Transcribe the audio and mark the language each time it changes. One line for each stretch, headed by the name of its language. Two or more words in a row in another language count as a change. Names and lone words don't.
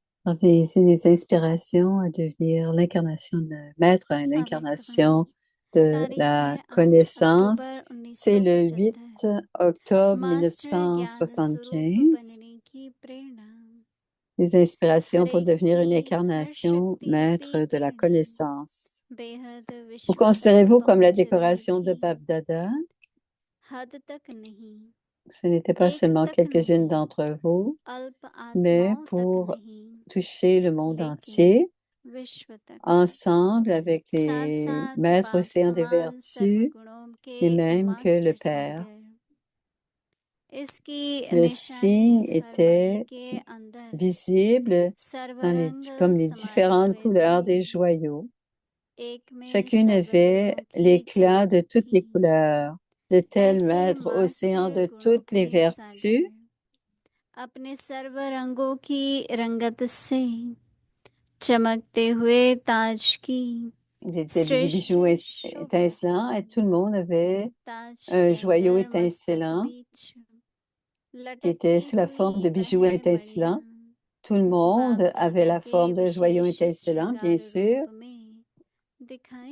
French: C'est des inspirations à devenir l'incarnation de maître, l'incarnation de
Hindi: तारीख
French: la
Hindi: है 8
French: connaissance.
Hindi: अक्टूबर
French: C'est le 8 1975 octobre
Hindi: मास्टर ज्ञान स्वरूप 1975. बनने की प्रेरणा
French: Les inspirations
Hindi: हर
French: pour
Hindi: एक
French: devenir une
Hindi: की हर
French: incarnation
Hindi: शक्ति
French: maître
Hindi: से
French: de la
Hindi: प्रेरणा
French: connaissance.
Hindi: बेहद
French: Vous
Hindi: विश्व तक
French: considérez-vous comme la
Hindi: पहुंचने
French: décoration de
Hindi: की Bab Dada? हद तक नहीं
French: Ce n'était pas
Hindi: एक
French: seulement
Hindi: तक
French: quelques-unes
Hindi: नहीं
French: d'entre vous,
Hindi: अल्प
French: mais
Hindi: आत्माओं तक
French: pour
Hindi: नहीं
French: toucher le monde
Hindi: लेकिन
French: entier,
Hindi: विश्व तक
French: ensemble avec
Hindi: साथ
French: les
Hindi: साथ
French: maîtres
Hindi: बाप
French: océans des
Hindi: समान
French: vertus,
Hindi: सर्वगुणों के
French: les mêmes que le
Hindi: मास्टर
French: Père.
Hindi: सागर इसकी
French: Le
Hindi: निशानी
French: signe
Hindi: हर मणि
French: était
Hindi: के अंदर
French: visible dans
Hindi: सर्वरंग
French: comme les
Hindi: समाये
French: différentes
Hindi: हुए
French: couleurs
Hindi: थे
French: des joyaux.
Hindi: एक में
French: Chacune avait
Hindi: सर्वरंगों की
French: l'éclat de
Hindi: चमक
French: toutes les
Hindi: थी
French: couleurs. De tels
Hindi: ऐसे
French: maîtres océans
Hindi: मास्टर
French: de
Hindi: गुणों
French: toutes les
Hindi: के
French: vertus,
Hindi: सागर अपने सर्व रंगों की रंगत से चमकते हुए ताज की
French: ils étaient des
Hindi: श्रेष्ठ
French: bijoux
Hindi: शोभा
French: étincelants et
Hindi: है
French: tout le monde avait
Hindi: ताज
French: un
Hindi: के
French: joyau
Hindi: अंदर मस्तक
French: étincelant
Hindi: बीच
French: qui était
Hindi: लटकती
French: sous la forme
Hindi: हुई
French: de
Hindi: वह
French: bijoux étincelants.
Hindi: मणियां
French: Tout le
Hindi: बाप
French: monde avait
Hindi: दादा
French: la
Hindi: के
French: forme d'un joyau
Hindi: विशेष
French: étincelant, bien
Hindi: श्रृंगार
French: sûr.
Hindi: रूप में दिखाई